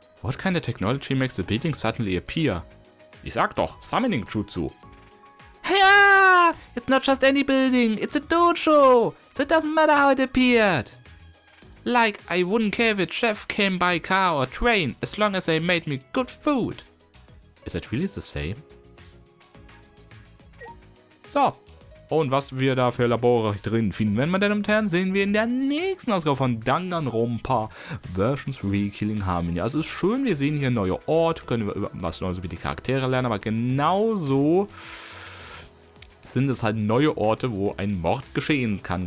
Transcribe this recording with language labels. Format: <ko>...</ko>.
<en>What kind of technology makes a building suddenly appear?</en> <de>Ich sag doch, Summoning Jutsu.</de> <en>Yeah! It's not just any building, it's a dojo! So it doesn't matter how it appeared. Like, I wouldn't care if a chef came by car or train, as long as they made me good food. Is it really the same? So.</en> <de>Und was wir da für Labore drin finden, meine Damen und Herren, sehen wir in der nächsten Ausgabe von Danganronpa Version 3 Killing Harmony. Also ist schön, wir sehen hier neue Orte, können wir was Neues über die Charaktere lernen, aber genauso sind es halt neue Orte, wo ein Mord geschehen kann.</de>